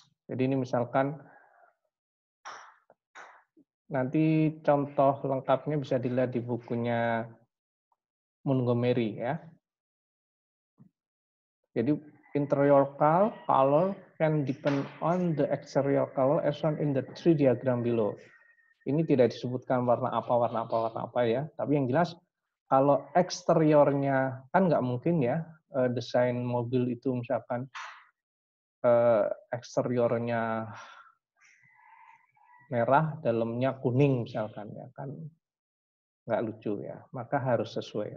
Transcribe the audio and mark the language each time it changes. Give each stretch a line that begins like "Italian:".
Indonesian: Jadi ini misalkan nanti contoh lengkapnya bisa dilihat di bukunya Montgomery ya.
English: Jadi interior color can depend on the exterior color as shown in the tree diagram below.
Indonesian: Ini tidak disebutkan warna apa ya. Tapi yang jelas kalau eksteriornya kan nggak mungkin ya desain mobil itu misalkan eksteriornya merah, dalamnya kuning misalkan ya kan nggak lucu ya. Maka harus sesuai.